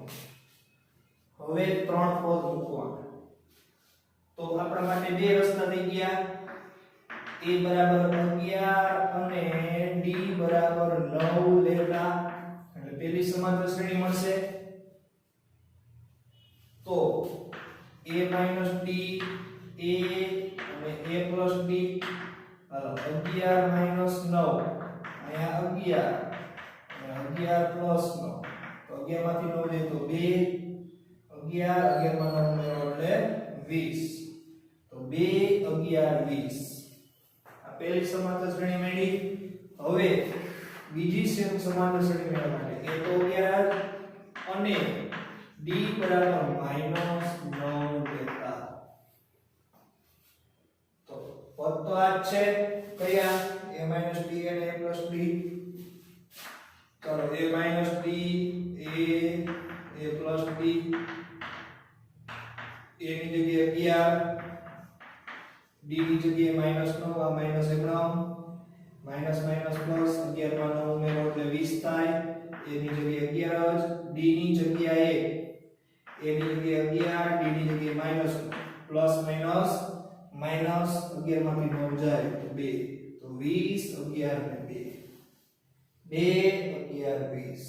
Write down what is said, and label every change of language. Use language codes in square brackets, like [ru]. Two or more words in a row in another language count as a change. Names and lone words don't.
[gu] હવે ત્રણ પદ મૂકવાના. તો આપણા માટે બે રસ્તા થઈ ગયા. a બરાબર 11 અને d બરાબર 9 લેતા એટલે પહેલી સમાંતર શ્રેણી મળશે. તો a - d a અને a + d હાલો 11 - 9 અહીંયા 11 અને 11 + 9 તો 11 માંથી 9 જાય તો 2 11 11 માં 9 ઉમેરો એટલે 20. તો 2 11 20. આ પહેલી સમાંતર શ્રેણી મળી. હવે બીજી સમાંતર શ્રેણી મેળવવા માટે a તો 11 અને d d બરાબર -9 લેતા. તો પદ તો આ જ છે કયા a - b અને a + b. ચાલો a - b a + b a ની જગ્યાએ 11 d ની જગ્યાએ -9 આ માઈનસ એકમ [en] minus minus plus [gu] 11 માં 9 ઉમેરો એટલે 20 થાય. a ની જગ્યાએ 11 જ d ની જગ્યાએ a ની જગ્યાએ 11 d ની જગ્યાએ [en] minus plus minus minus [gu] 11 માંથી 9 જાય તો 2 તો 20 11 ને 2 2 11 20.